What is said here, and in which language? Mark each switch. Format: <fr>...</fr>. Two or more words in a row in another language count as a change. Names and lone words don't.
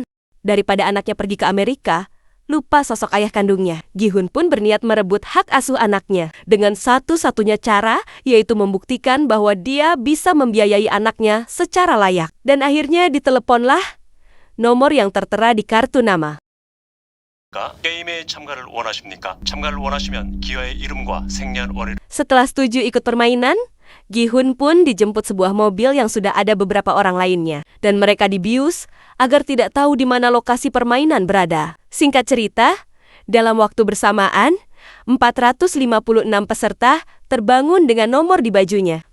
<id>Daripada anaknya pergi ke Amerika, lupa sosok ayah kandungnya, Gi-hun pun berniat merebut hak asuh anaknya dengan satu-satunya cara, yaitu membuktikan bahwa dia bisa membiayai anaknya secara layak. Dan akhirnya diteleponlah nomor yang tertera di kartu nama.</id> <ko>게임에 참가를 원하십니까? 참가를 원하시면 기아의 이름과 생년월일.</ko> <id>Setelah setuju ikut permainan, Gi-hun pun dijemput sebuah mobil yang sudah ada beberapa orang lainnya, dan mereka dibius agar tidak tahu di mana lokasi permainan berada. Singkat cerita, dalam waktu bersamaan, 456 peserta terbangun dengan nomor di bajunya.</id>